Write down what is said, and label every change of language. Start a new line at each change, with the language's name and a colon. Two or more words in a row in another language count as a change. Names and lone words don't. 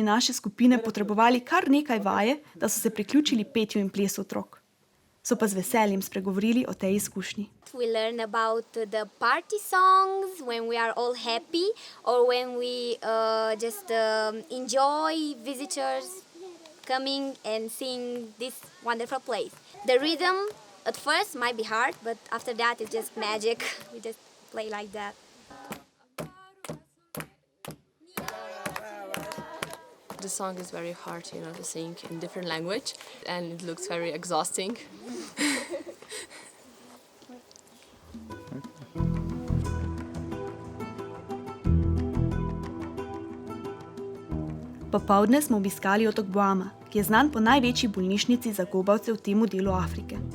Slovenian: naše skupine potrebovali kar nekaj vaje, da so se priključili petju in plesu otrok. So pa z veseljem spregovorili o tej izkušnji.
English: We learn about the party songs when we are all happy or when we just enjoy visitors coming and seeing this wonderful place. The rhythm At first might be hard, but after that it's just magic. We just play like that. The song is very hard, to sing in different language, and it looks very exhausting.
Slovenian: Popoldne smo obiskali otok Boama, ki je znan po največji bolnišnici za gobavce v tem delu Afrike.